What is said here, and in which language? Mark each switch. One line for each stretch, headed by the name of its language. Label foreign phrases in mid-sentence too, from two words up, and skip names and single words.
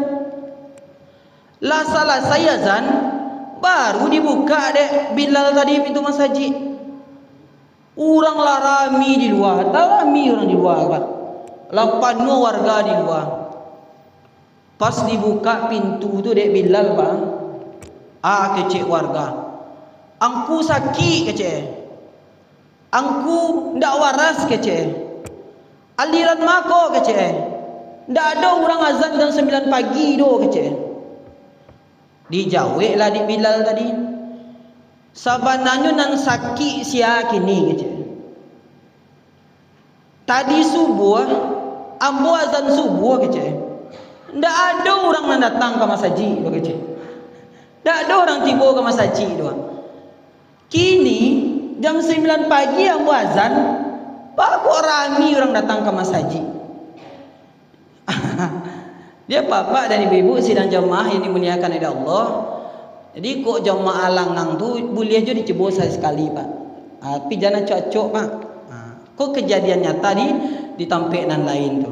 Minangkabau: Lah selesai azan baru dibuka dek Bilal tadi pintu masjid. Orang lah rami di luar, tak rami orang di luar Pak, penuh warga di luar. Pas dibuka pintu tu dek Bilal Pak, kecek warga, angku sakit kecek, angku ndak waras kecek, aliran mako kecek, ndak ada orang azan jam 9 pagi do kecek. Dijawab lah di Bilal tadi, sabananyo nan sakit sia kini kecek. Tadi subuh, ambo azan subuh kecek, ndak ada orang yang datang ke masjid do kecek, ndak ada orang tiba ke masjid do. Kini jam 9 pagi ambo azan, Pak kok rami orang datang ke masjid.
Indonesian: Dia bapak dan ibu-ibu sidang jemaah yang dimuliakan oleh Allah.
Minangkabau: Jadi kok jemaah langang tu boleh aja dicoba sekali Pak.
Indonesian: Tapi jangan cocok Pak.
Minangkabau: Kok kejadian nyata di tempat lain tu.